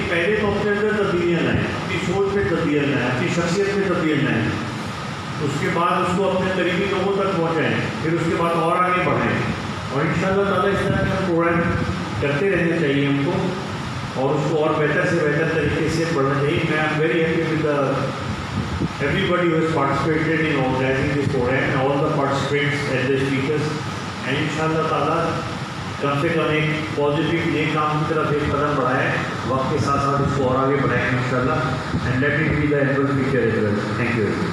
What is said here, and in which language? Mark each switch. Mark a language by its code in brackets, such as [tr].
[ur] پہلے تو اپنے اندر تبدیلیاں لائیں, اپنی سوچ میں تبدیلیاں لائیں, اپنی شخصیت میں تبدیلیاں لائیں. اس کے بعد اس کو اپنے قریبی لوگوں تک پہنچائیں, پھر اس کے بعد اور آگے بڑھائیں. اور ان شاء اللہ تعالیٰ اس طرح کا پروگرام کرتے رہنا چاہیے ہم کو, اور اس کو اور بہتر سے بہتر طریقے سے پڑھنا چاہیے. [en] میں I am very happy with everybody who has participated in organizing this program and all the participants and the speakers. And inshallah ta'ala [ur] کم سے کم ایک پازیٹیو نیک کام کی طرف ایک قدم بڑھائے, وقت کے ساتھ ساتھ اس کو اور آگے بڑھائیں گے انشاءاللہ. [en] And let it be the end future. Thank you.